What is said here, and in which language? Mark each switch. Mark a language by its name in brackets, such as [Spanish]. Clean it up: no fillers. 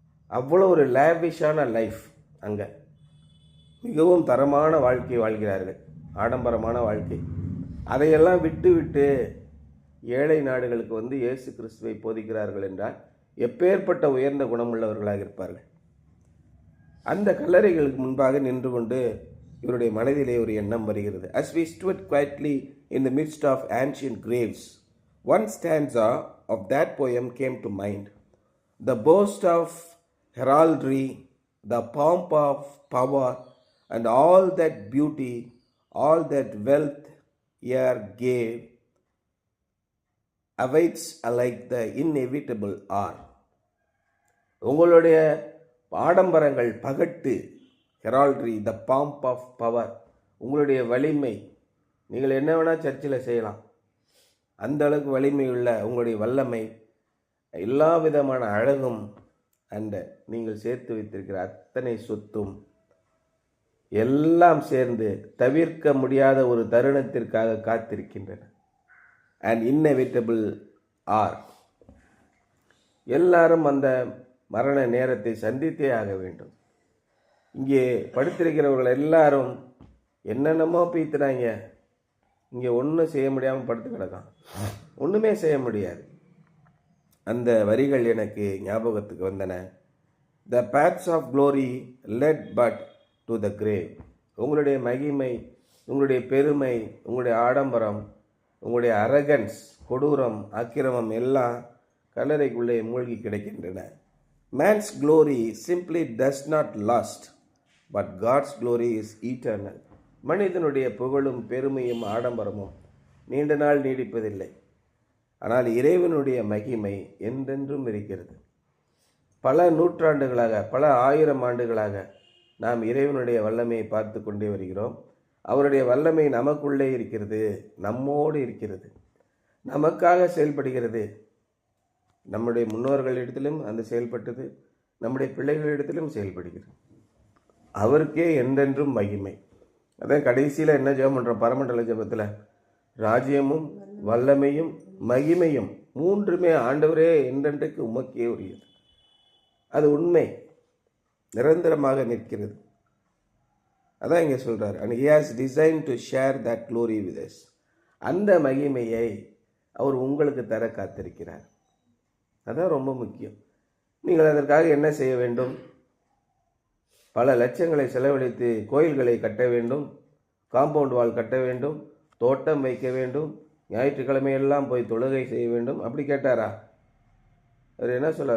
[Tamil] அவ்வளோ ஒரு லேவிஷான லைஃப். அங்கே மிகவும் தரமான வாழ்க்கை வாழ்கிறார்கள், ஆடம்பரமான வாழ்க்கை. அதையெல்லாம் விட்டு ஏழை நாடுகளுக்கு இயேசு கிறிஸ்துவை போதிக்கிறார்கள் என்றால் எப்பேற்பட்ட உயர்ந்த குணமுள்ளவர்களாக இருப்பார்கள். அந்த கல்லறைகளுக்கு முன்பாக நின்று கொண்டு இவருடைய மனதிலே ஒரு எண்ணம் வருகிறது. [English] As we stood quietly in the midst of ancient graves, one stanza of that poem came to mind. The boast of heraldry, the pomp of power, and all that beauty, all that wealth here gave, awaits alike the inevitable hour. [Tamil] உங்களுடைய ஆடம்பரங்கள், பகட்டு, heraldry, [English] the pomp of power, [Tamil] உங்களுடைய வலிமை, நீங்கள் என்ன வேணால் சர்ச்சில் செய்யலாம், அந்த அளவுக்கு வலிமை உள்ள உங்களுடைய வல்லமை, எல்லா விதமான அழகும், அந்த நீங்கள் சேர்த்து வைத்திருக்கிற அத்தனை சொத்தும் எல்லாம் சேர்ந்து தவிர்க்க முடியாத ஒரு தருணத்திற்காக காத்திருக்கின்றன. [English] and inevitable are, [Tamil] எல்லாரும் அந்த மரண நேரத்தை சந்தித்தே ஆக வேண்டும். இங்கே படுத்திருக்கிறவர்கள் எல்லாரும் என்னென்னமோ பீத்துறாங்க. இங்கே ஒன்றும் செய்ய முடியாமல் படுத்து கிடக்கான். ஒன்றுமே செய்ய முடியாது. அந்த வரிகள் எனக்கு ஞாபகத்துக்கு வந்தன. [English] The paths of glory led but to the grave. [Tamil] உங்களுடைய மகிமை, உங்களுடைய பெருமை, உங்களுடைய ஆடம்பரம், உங்களுடைய அரகன்ஸ், கொடூரம், அக்கிரமம் எல்லாம் கல்லறைக்குள்ளே மூழ்கி கிடக்கின்றன. [English] Man's glory simply does not last, but God's glory is eternal. [Tamil] மனிதனுடைய புகழும் பெருமையும் ஆடம்பரமும் நீண்ட நாள் நீடிப்பதில்லை. ஆனால் இறைவனுடைய மகிமை என்றென்றும் இருக்கிறது. பல நூற்றாண்டுகளாக, பல 1000 ஆண்டுகளாக நாம் இறைவனுடைய வல்லமையை பார்த்து கொண்டே வருகிறோம். அவருடைய வல்லமை நமக்குள்ளே இருக்கிறது, நம்மோடு இருக்கிறது, நமக்காக செயல்படுகிறது. நம்முடைய முன்னோர்களிடத்திலும் அந்த செயல்பட்டது, நம்முடைய பிள்ளைகளிடத்திலும் செயல்படுகிறது. அவருக்கே என்றென்றும் மகிமை. அதான் கடைசியில் என்ன ஜெபம் பண்ணுறோம் பரமண்டல ஜெபத்தில்? ராஜ்யமும் வல்லமையும் மகிமையும் மூன்றுமே ஆண்டவரே என்றென்றைக்கு உமக்கே உரியது. அது உண்மை, நிரந்தரமாக நிற்கிறது. அதான் இங்கே சொல்கிறார், [English] and he has designed to share that glory with us. [Tamil] அந்த மகிமையை அவர் உங்களுக்கு தர காத்திருக்கிறார். அதான் ரொம்ப முக்கியம். நீங்கள் அதற்காக என்ன செய்ய வேண்டும்? பல லட்சங்களை செலவழித்து கோயில்களை கட்ட வேண்டும், காம்பவுண்ட் வால் கட்ட வேண்டும், தோட்டம் வைக்க வேண்டும், ஞாயிற்றுக்கிழமையெல்லாம் போய் தொழுகை செய்ய வேண்டும். அப்படி கேட்டாரா? அவர் என்ன சொல்ல?